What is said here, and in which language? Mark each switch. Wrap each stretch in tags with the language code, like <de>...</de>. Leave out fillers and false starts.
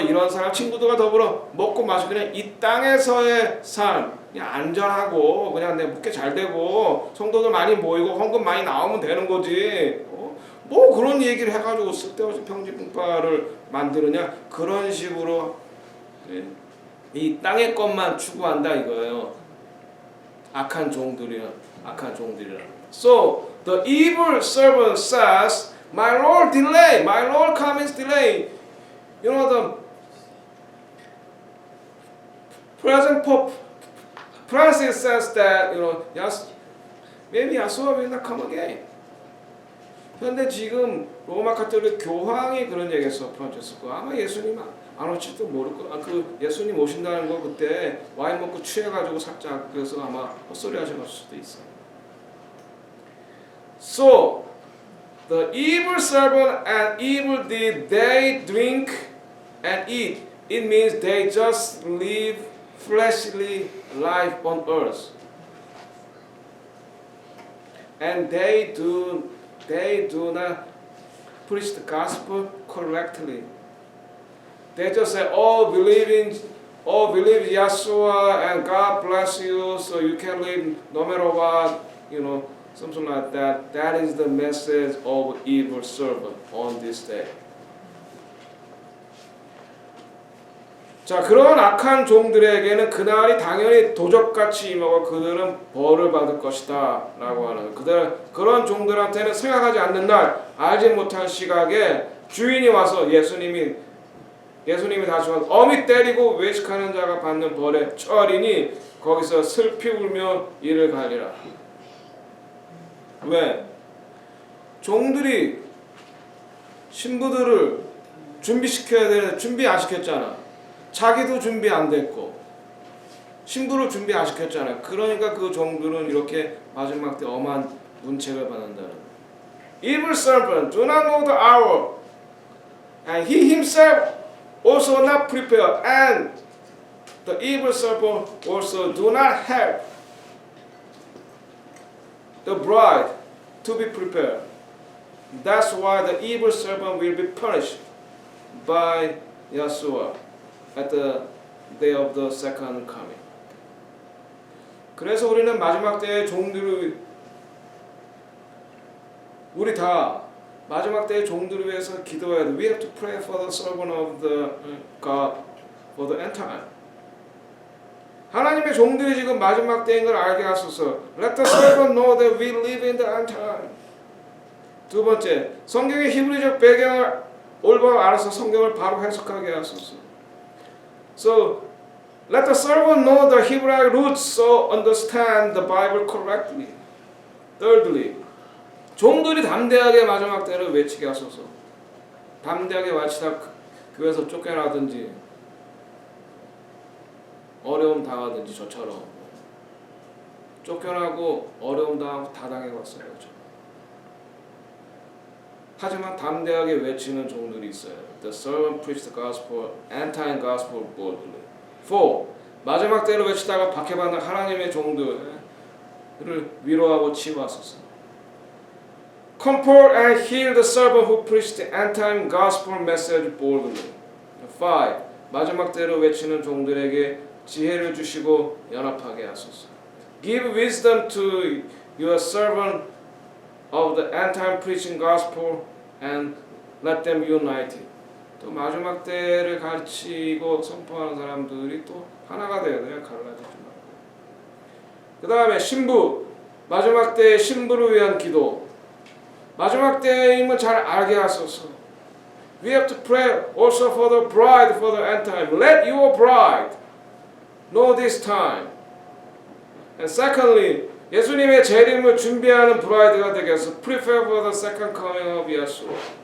<ko>이런 사람 친구들과 더불어 먹고 마시고 그냥 이 땅에서의 삶 그냥 안전하고 그냥 내 목회 잘 되고 성도들 많이 모이고 헌금 많이 나오면 되는 거지. 뭐 그런 얘기를 해가지고 쓸데없이 평지풍파를 만드느냐, 그런 식으로 이 땅의 것만 추구한다 이거예요. 악한 종들이라.</ko> <en>So the evil servant says, "My Lord delay, my Lord comes delay." You know the present Pope Francis says that maybe Yeshua will not come again.</en> <ko>그런데 지금 로마 가톨릭 교황이 그런 얘기했어. 프란치스코. 아마 예수님 안 올지도 모를 거. 그 예수님 오신다는 거 그때 와인 먹고 취해가지고 살짝 그래서 아마 헛소리 하셔갈 수도 있어.</ko> <en>So the evil servant and evil deed, they drink and eat. It means they just live fleshly life on earth, and they do not preach the gospel correctly. They just say, believe Yeshua and God bless you, so you can live no matter what, something like that. That is the message of evil servant on this day.</en> <ko>자, 그런 악한 종들에게는 그날이 당연히 도적같이 임하고 그들은 벌을 받을 것이다 라고 하는, 그런 종들한테는 생각하지 않는 날, 알지 못할 시각에 주인이 와서 예수님이 다시 와서 어미 때리고 외식하는 자가 받는 벌에 처하리니 거기서 슬피 울며 이를 갈리라. 왜? 종들이 신부들을 준비시켜야 되는데 준비 안 시켰잖아. 자기도 준비 안 됐고 신부를 준비 안 시켰잖아요. 그러니까 그 종들은 이렇게 마지막 때 엄한 문책을 받는다는.</ko> <en>Evil servant do not know the hour, and he himself also not prepare, and the evil servant also do not help the bride to be prepared. That's why the evil servant will be punished by Yeshua at the day of the second coming.</en> <ko>그래서 우리는 마지막 때의 종들을, 우리 다 마지막 때의 종들을 위해서 기도해야 돼.</ko> <en>We have to pray for the servant of the God for the end time.</en> <ko>하나님의 종들이 지금 마지막 때인 걸 알게 하소서.</ko> <en>Let the servant know that we live in the end time.</en> <ko>두 번째, 성경의 히브리적 배경을 올바로 알아서 성경을 바로 해석하게 하소서.</ko> <en>So, let the servant know the Hebrew roots so understand the Bible correctly. Thirdly,</en> <ko>종들이 담대하게 마지막 때를 외치게 하소서. 담대하게 외치다 교회에서 쫓겨나든지 어려움 당하든지 저처럼 쫓겨나고 어려움 당하고 다 당해봤어요. 하지만 담대하게 외치는 종들이 있어요.</ko> <en>The servant preached the gospel, anti-gospel boldly. 4.</en> <ko>마지막 때를 외치다가 박해받는 하나님의 종들을 위로하고 치유하소서.</ko> <en>Comfort and heal the servant who preached the anti-gospel message boldly. 5.</en> <ko>마지막 때를 외치는 종들에게 지혜를 주시고 연합하게 하소서.</ko> <en>Give wisdom to your servant of the end-time preaching gospel and let them unite.</en> <ko>또 마지막 때를 가르치고 선포하는 사람들이 또 하나가 되어야 돼요. 갈라지지 말고. 그 다음에 신부, 마지막 때의 신부를 위한 기도. 마지막 때임을 잘 알게 하소서.</ko> <en>We have to pray also for the bride for the end time. Let your bride know this time. And secondly,</en> <ko>예수님의 재림을 준비하는 브라이드가 되게 해서</ko> <en>prepare for the second coming of Yeshua.</en>